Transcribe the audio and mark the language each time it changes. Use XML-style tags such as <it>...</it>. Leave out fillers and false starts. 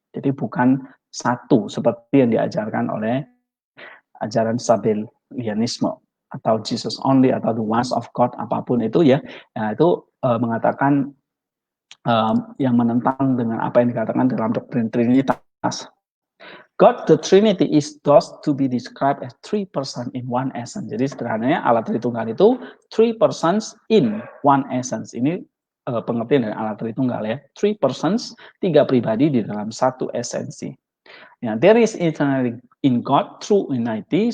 <id>Jadi bukan satu seperti yang diajarkan oleh ajaran Sabellianisme atau</id> <en>Jesus only</en> <id>atau</id> <en>the oneness of God,</en> <id>apapun itu ya. Nah, itu mengatakan yang menentang dengan apa yang dikatakan dalam doktrin Trinitas.</id> <en>God the Trinity is thus to be described as three persons in one essence.</en> <id>Jadi sederhananya Allah Tritunggal itu</id> <en>three persons in one essence.</en> <id>Ini pengertian dari Allah Tritunggal ya.</id> <en>Three persons,</en> <id>tiga pribadi di dalam satu esensi.</id> <en>Ya, there is eternity in God true unity.</en>